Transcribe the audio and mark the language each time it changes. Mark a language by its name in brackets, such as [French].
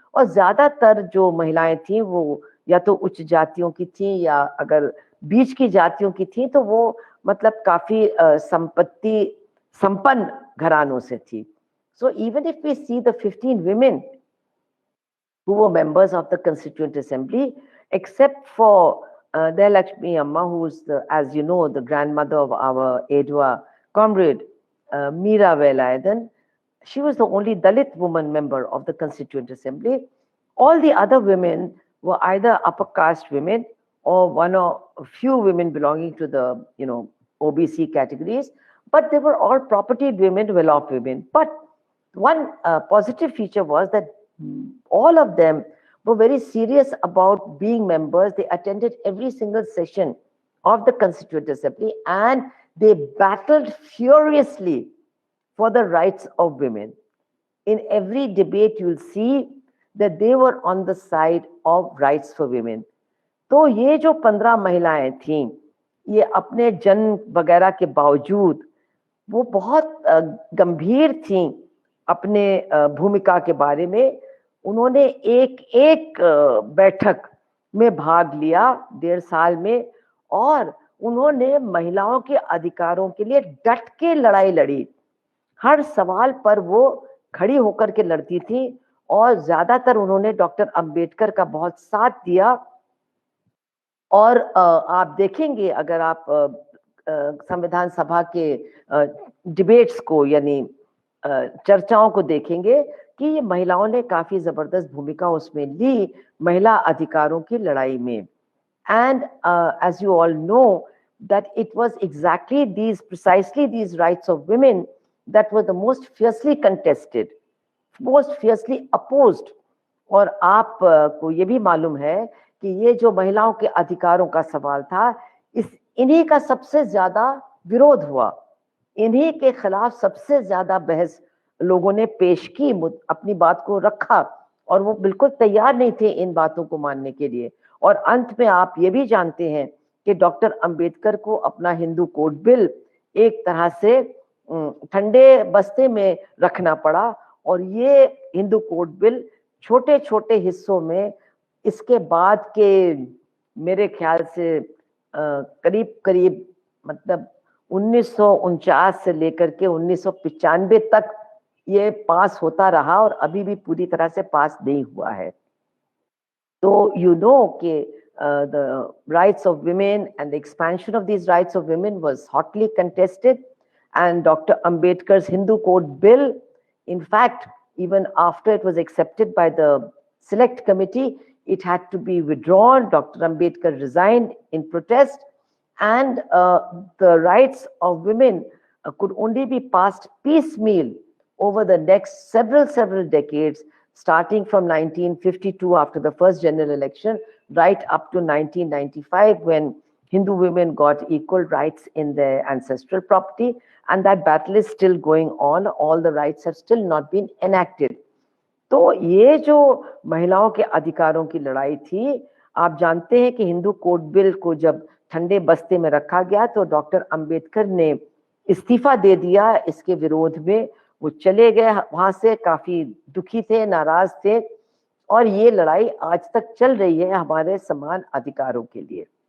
[Hindi] और ज्यादातर जो महिलाएं थी वो या तो उच्च जातियों की थी, या अगर बीच की जातियों की थी तो वो मतलब काफी संपत्ति संपन्न घरानों से थी। [English] So even if we see the 15 women who were members of the Constituent Assembly, except for Lakshmi Amma, who is, as you know, the grandmother of our Edua comrade Meera Velayathan, she was the only Dalit woman member of the Constituent Assembly. All the other women were either upper caste women or one or a few women belonging to the, OBC categories, but they were all propertied women, well-off women. But one positive feature was that all of them were very serious about being members. They attended every single session of the Constituent Assembly, and they battled furiously for the rights of women. In every debate, you'll see that they were on the side of rights for women. [Hindi] तो ये जो 15 महिलाएं थीं, ये अपने जन्म वगैरह के बावजूद वो बहुत गंभीर थीं अपने भूमिका के बारे में। उन्होंने एक बैठक में भाग लिया 1.5 साल में, और उन्होंने महिलाओं के अधिकारों के लिए डट के लड़ाई लड़ी। हर सवाल पर वो खड़ी होकर के लड़ती थी, और ज्यादातर उन्होंने डॉक्टर अंबेडकर का बहुत साथ दिया। और आप देखेंगे, अगर आप संविधान सभा के डिबेट्स को यानी चर्चाओं को देखेंगे कि ये महिलाओं ने काफी जबरदस्त भूमिका उसमें ली महिला अधिकारों की लड़ाई में। [English] And as you all know that it was exactly precisely these rights of women that were the most fiercely contested, most fiercely opposed. [Hindi] और आप को ये भी मालूम है कि ये जो महिलाओं के अधिकारों का सवाल था, इन्हीं का सबसे ज्यादा विरोध हुआ, इन्हीं के खिलाफ सबसे ज्यादा बहस लोगों ने पेश की, अपनी बात को रखा, और वो बिल्कुल तैयार नहीं थे इन बातों को मानने के लिए। और अंत में आप ये भी जानते हैं कि डॉक्टर अंबेडकर को अपना हिंदू कोड बिल एक तरह से ठंडे बस्ते में रखना पड़ा, और ये हिंदू कोड बिल छोटे छोटे हिस्सों में इसके बाद के मेरे ख्याल से करीब करीब मतलब 1949 से लेकर के 1995 तक ये पास होता रहा और अभी भी पूरी तरह से पास नहीं हुआ है। तो [English] you know [Hindi] कि [English] the rights of women and the expansion of these rights of women was hotly contested, and Dr. Ambedkar's Hindu Code Bill, in fact, even after it was accepted by the Select Committee, it had to be withdrawn. Dr. Ambedkar resigned in protest, and the rights of women could only be passed piecemeal over the next several decades, starting from 1952 after the first general election, right up to 1995 when Hindu women got equal rights in their ancestral property, and that battle is still going on. All the rights have still not been enacted. [Hindi] तो ये जो महिलाओं के अधिकारों की लड़ाई थी, आप जानते हैं कि हिंदू कोड बिल को जब ठंडे बस्ते में रखा गया तो डॉक्टर अंबेडकर ने इस्तीफा दे दिया इसके विरोध में। वो चले गए वहां से, काफी दुखी थे, नाराज थे, और ये लड़ाई आज तक चल रही है हमारे समान अधिकारों के लिए।